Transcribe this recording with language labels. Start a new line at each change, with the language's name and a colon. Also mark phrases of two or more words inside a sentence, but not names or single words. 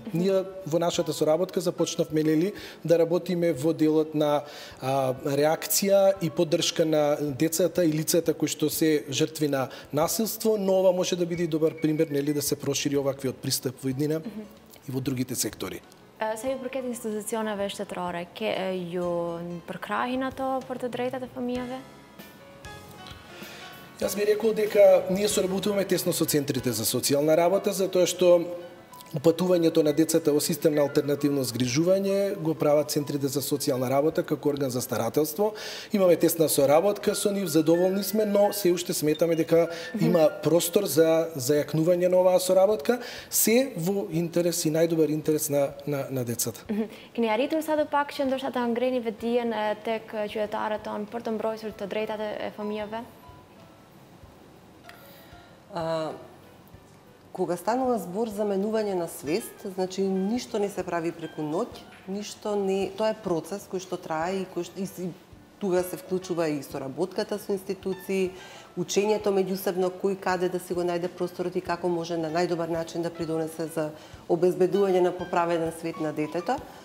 Macedonian: Ние во нашата соработка започнавме нели да работиме во делот на реакција и поддршка на децата и лицата кои што се жртви на насилство, но ова може да биде добар пример нели да се прошири оваквиот пристап во иднина и во другите сектори.
Albanian: Sa ju përket institucioneve shtetërore, ju përkrahin ato për të drejtat e fëmijëve?
Macedonian: Јас би рекол дека ние соработуваме тесно со центрите за социјална работа, затоа што упатувањето на децата во систем на алтернативно згрижување го прават центрите за социјална работа како орган за старателство. Имаме тесна соработка со нив, задоволни сме, но се уште сметаме дека има простор за зајакнување на оваа соработка, се во интерес и најдобар интерес на децата.
Albanian: Keni arritur sa do pak që ndoshta ta ngreni vetdijen tek qytetarët tonë për të mbrojtur të drejtat e fëmijëve?
Macedonian: Кога станува збор за менување на свест, значи ништо не се прави преку ноќ, ништо не, тоа е процес кој што трае и тука се вклучува и соработката со институции, учењето меѓусебно кој каде да си го најде просторот и како може на најдобар начин да придонесе за обезбедување на поправеден свет на детето.